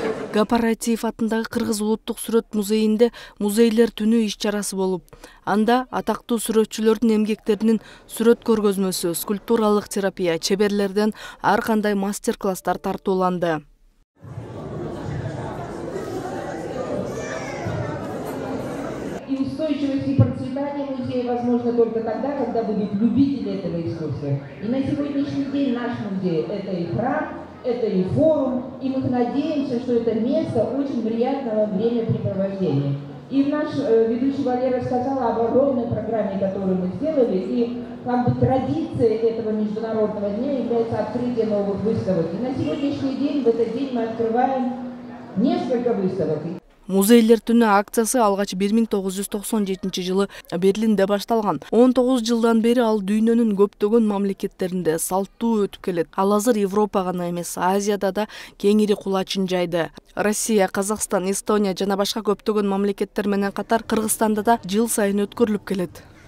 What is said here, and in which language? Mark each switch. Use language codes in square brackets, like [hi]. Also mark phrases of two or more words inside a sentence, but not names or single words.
[ky] Гапаратиев атындагы Кыргыз улуттук сүрөт музейинде музейлер түнү иш-чарасы болуп, анда атактуу сүрөтчүлөрдүн эмгектеринин сүрөт көргөзмөсү, скульптуралык терапия, чеберлерден ар кандай мастер-класстар тартууланды. [ru] И устойчивость и процветание музея возможно только тогда, когда будут любители этого искусства. И на сегодняшний день наш музей – это и храм, это и форум, и мы надеемся, что это место очень приятного времяпрепровождения. И наш ведущий Валера сказал об огромной программе, которую мы сделали, и как бы традицией этого международного дня является открытие новых выставок. И на сегодняшний день, в этот день мы открываем несколько выставок. [ky] Музейлер түнү акциясы алгач 1997 жылы Берлинде башталган. 19 жылдан бери ал дүйнөнүн көптөгөн мамлекеттеринде салттуу өтүп келет. Ал азыр Европа гана эмес, Азияда да кеңири кулачын жайды. Россия, Казакстан, Эстония жана башка көптөгөн мамлекеттер менен катар Кыргызстанда да жыл сайын өткөрүлүп келет.